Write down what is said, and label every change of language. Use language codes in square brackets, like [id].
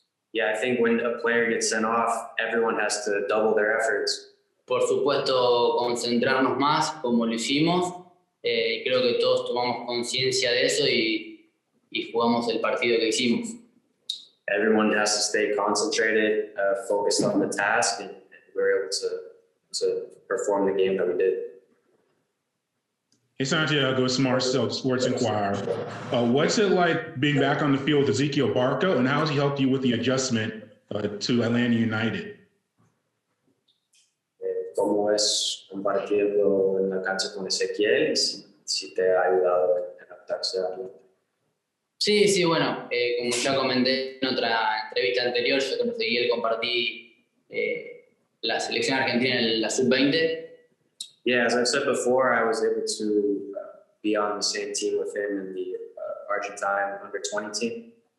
[en] Yeah, I think when a player gets sent off, everyone has to double their efforts. [es] Por supuesto, concentrarnos más, como lo hicimos. Creo que todos tomamos conciencia de eso y jugamos el partido que hicimos. [en] Everyone has to stay concentrated, focused on the task, and we were able to perform the game that we did. Hey, Santiago, Smart Sports Inquirer. What's it like being back on the field with Ezequiel Barco, and how has he helped you with the adjustment to Atlanta United? [es] ¿Cómo es un partido en la cancha con Ezequiel? Si te ha ayudado a adaptarse a Atlanta. Sí, bueno, como ya comenté en otra entrevista anterior, yo con Ezequiel compartí la selección argentina en la sub-20. [en] Yeah, as I've said before, I was able to be on the same team with him in the Argentine under-20 team.